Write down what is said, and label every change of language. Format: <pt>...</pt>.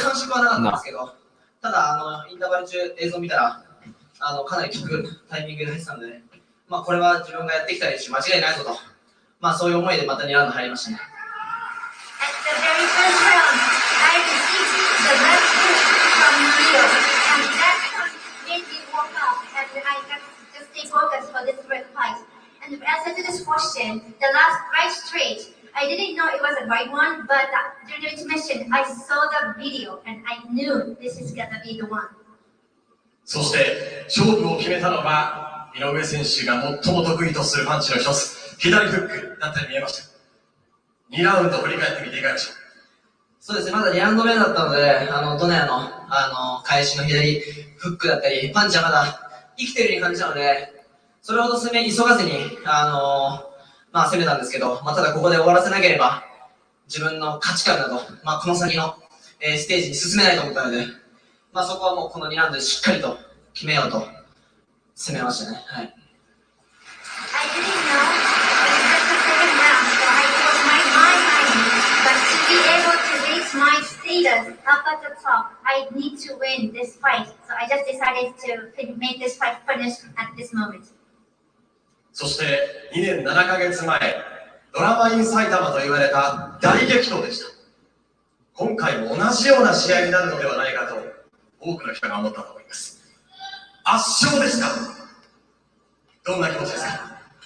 <ja>感触はなかったんですけど、ただインターバル中映像見たらかなり効くタイミングで入ってたので、まあ、これは自分がやってきた練習間違いないぞと、まあ、そういう思いでまた2ラウンド入りましたね。</ja> <en>At the very first round, I received the left hook from Nonito, and that punch made me walk up, and I got to stay focused for this fight. And the answer to this question, the last right straight, I didn't know it was a right one, but during the intermission, I saw the video, and I knew this is gonna be the one.</en> <ja>そして勝負を決めたのが井上選手が最も得意とするパンチの一つ、左フックだったように見えました。 2ラウンド振り返ってみていかがでしょう。そうですね、まだ2ラウンド目だったので、ドネアの返しの左フックだったり、パンチはまだ生きてるように感じたので、それほど急がずにまあ、攻めたんですけど、まあ、ただここで終わらせなければ自分の価値観など、まあ、この先の、ステージに進めないと思ったので、まあ、そこはもうこの2ラウンドでしっかりと決めようと攻めましたね。はい。</ja> <en>I didn't know it was just the second round, so it was my mind. But to be able to reach my status up at the top, I need to win this fight. So I just decided to make this fight finish at this moment.</en> <ja>そして2年7ヶ月前、ドラマイン埼玉と言われた大激闘でした。今回も同じような試合になるのではないかと多くの人が思ったと思います。圧勝ですか？どんな気持ちですか？</ja>